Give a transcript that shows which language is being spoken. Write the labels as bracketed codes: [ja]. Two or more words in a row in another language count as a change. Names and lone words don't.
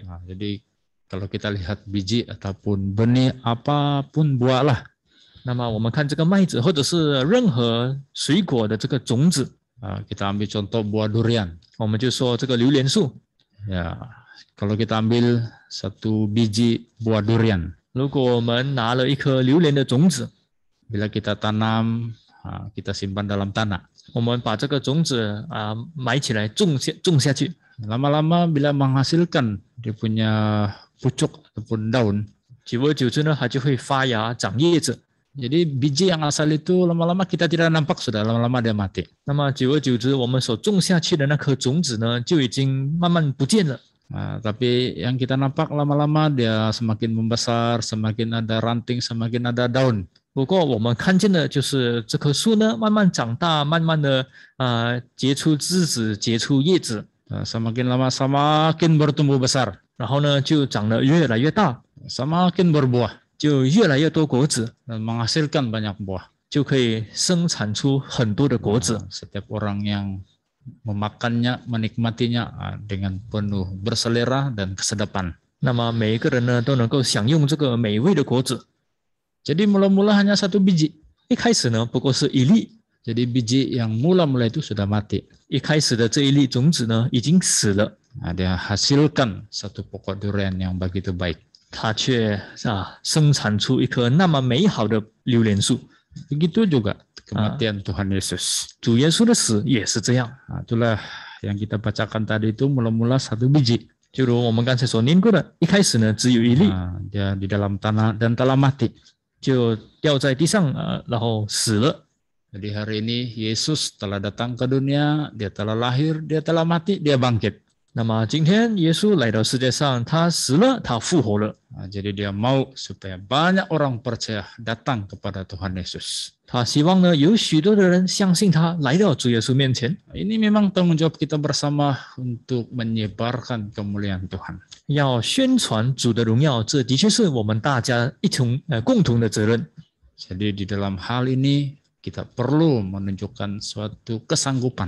[ms] Jadi kalau kita lihat biji ataupun benih apapun buah lah. [zh] 那么我们看这个麦子或者是任何水果的这个种子， [ms] kita ambil contoh buah durian. [zh] 我们就说这个榴莲树。 [ms] Ya, kalau kita ambil satu biji buah durian. [zh] 如果我们拿了一颗榴莲的种子， [ms] bila kita tanam, kita simpan dalam tanah. [zh] 我们把这个种子埋起来种下去。 [ms] Lama-lama bila menghasilkan dia punya pucuk ataupun daun. [zh] 久而久之呢，它就会发芽长叶子。 [ms] Jadi biji yang asal itu lama-lama kita tidak nampak, sudah lama-lama dia mati. [zh] 那么久而久之，我们所种下去的那颗种子呢，就已经慢慢不见了。 [ms] Tapi yang kita nampak lama-lama dia semakin membesar, semakin ada ranting, semakin ada daun. [zh] 不过我们看见的就是这棵树呢，慢慢长大，慢慢的结出枝子，结出叶子。 [ms] Semakin lama semakin bertumbuh besar. [zh] 然后呢，就长得越来越大， [ms] Semakin berbuah. [zh] 就越来越多果子， [ms] dan menghasilkan banyak buah. [zh] 就可以生产出很多的果子。 [ms] Setiap orang yang memakannya, menikmatinya dengan penuh berselera dan kesedapan. [zh] 那么每一个人呢都能够享用这个美味的果子。 [ms] Jadi mula-mula hanya 1 biji. [zh] 一开始呢不过是一粒， [ms] Jadi biji yang mula-mula itu sudah mati. [zh] 一开始的这一粒种子呢已经死了， [ms] Dia hasilkan satu pokok durian yang begitu baik. [zh] 它却生产出一棵那么美好的榴莲树。 [ms] Begitu juga kematian Tuhan Yesus. [zh] 主耶稣的死也是这样， [ms] Itulah yang kita bacakan tadi itu mula-mula 1 biji. [zh] 就如我们刚才所念过的，一开始呢只有一粒， [ms] Dia di dalam tanah dan telah mati. [zh] 就掉在地上然后死了。 [ms] Jadi hari ini Yesus telah datang ke dunia, dia telah lahir, dia telah mati, dia bangkit. [zh] 那么今天耶稣来到世界上，他死了，他复活了。 [ms] Jadi dia mau supaya banyak orang percaya datang kepada Tuhan Yesus. [zh] 他希望呢有许多的人相信他，来到主耶稣面前。 [ms] Ini memang tanggung jawab kita bersama untuk menyebarkan kemuliaan Tuhan. [zh] 要宣传主的荣耀，这的确是我们大家共同的责任。 [ms] Jadi di dalam hal ini kita perlu menunjukkan suatu kesanggupan